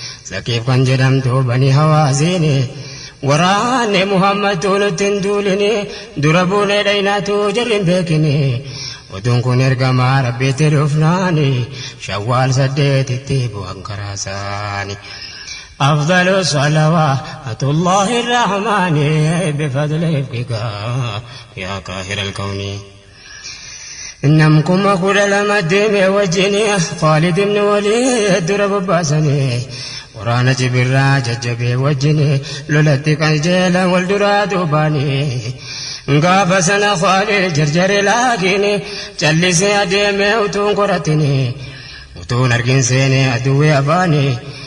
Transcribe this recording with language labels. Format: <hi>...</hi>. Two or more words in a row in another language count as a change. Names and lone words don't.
<om>Saqiif kan jedhamtu Bani Hawaaziini. Waraanni Muhammad nutti hin duulini dura buunee dhaynaatu jarri hin beekini. Oduun kun ergamaa Rabbiitti dhufnaani Shawwaal saddeetitti bu'an karaa isaani.</om> <ar>أفضل صلوات الله الرحمن بفضل رفقك يا قاهر الكون.</ar> <om>Nam kuma kudha lama deeme wajjini Khaalid ibn Waliid dura bobbaasanii waraana Jibirraa jajjabee wajjini lolatti qajeelan wal duraa duubaanii. Gaafa sana Khaalid jarjare laakini callisee adeeme utuun qoratini utuun argin seene aduwwee afaani.</om>